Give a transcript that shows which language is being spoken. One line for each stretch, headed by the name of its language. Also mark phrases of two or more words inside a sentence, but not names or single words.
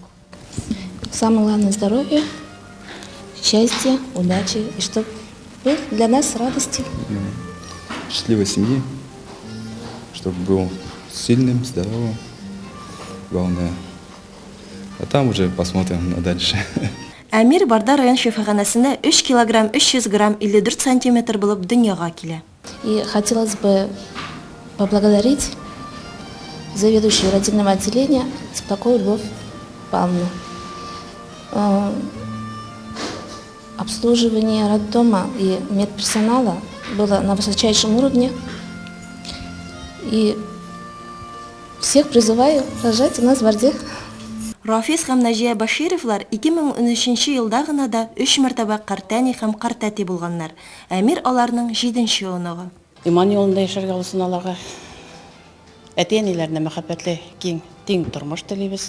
Russian: Самое главное здоровье, счастье, удачи и чтобы был для нас радостью. Счастливой семьи, чтобы был сильным, здоровым, главное. А там уже посмотрим на дальше.
Tatar: Әмир Барда район шифаханасында 3 килограмм 300 грамм 54 сантиметр булып дөньяга килә.
Russian: И хотелось бы поблагодарить заведующую родильного отделения Цыплакову Любовь Павловну. Обслуживание роддома и медперсонала было на высочайшем уровне. И всех призываю рожать у нас в Барде.
Tatar: Рафис һәм Наҗия Башировлар 2013 елда гына да 3 мәртәбә картәни һәм картәти булганнар. Әмир аларның 7нче оныгы. Иман юлында яшәргә булсын аларга. Әти-әниләренә мәхәббәтле, киң, тиң тормыш телибез.